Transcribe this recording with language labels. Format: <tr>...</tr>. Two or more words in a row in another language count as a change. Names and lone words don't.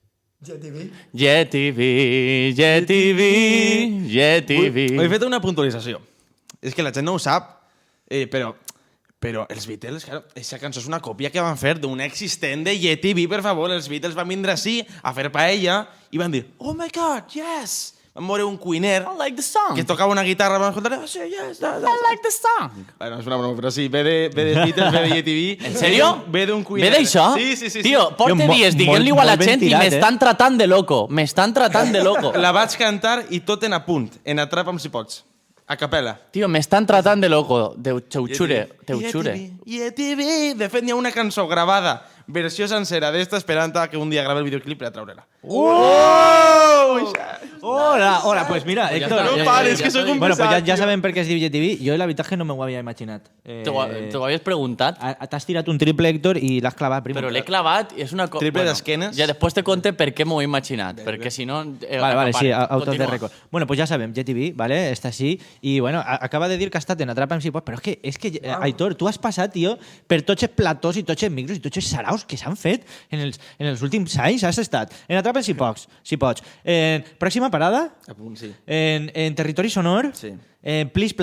<ca>GTV. He fet una puntualització. És que la gent no ho sap, però els Beatles, claro, aquesta cançó és una còpia que van fer d'un existent de YTV, per favor. Els Beatles van vindre així a fer paella i van dir,</ca> <en>oh my God, yes!</en> <ca>Van veure un cuiner</ca> <en>I like the song.</en> <ca>que tocava una guitarra, van escoltar, oh, sí,</ca> <en>yes, I like the song.</en> <ca>Bueno, és una broma, però sí, ve dels Beatles, ve de YTV. En sèrio? Ve d'un cuiner. Ve d'això? Sí. Tio, porta Tio, dies dient-li a la molt ben gent i tirat, m'estan tratant de loco. M'estan tratant de loco. La vaig cantar i tot en apunt, en Atrapa'm si pots, a capella. Tio, m'estan tratant de loco. Teu xure. YTV. De fet, n'hi ha una cançó gravada, versió sencera d'esta, esperant que un dia gravi el videoclip per a treure-la. Hola, pues mira, Héctor. No pares, que soc un Bueno, pues pesat, ja tio. sabem per què es diu GTV. Jo la veritat que no m'ho havia imaginat. T'ho havies preguntat? T'has tirat un triple, Héctor, i l'has clavat primer. Però l'he clavat i és una cosa... Triple d'esquenes. Ja després te conte per què m'ho he imaginat. Perquè si no... Vale, sí, autos de Continua. récord.</ca> <es>Bueno, pues ya sabem, GTV, ¿vale? Está así. Y bueno,</es> <ca>acaba de dir que ha estat en Atrapa'm si pots, però és que Aitor, tu has passat, tio, per tots els platós i tots els micros i tots els saraus que s'han fet en els últims anys. Has estat en Atrapa'm si pots. Pròxima parada? A punt, sí. En Territori Sonor? Sí. Please Play?</ca>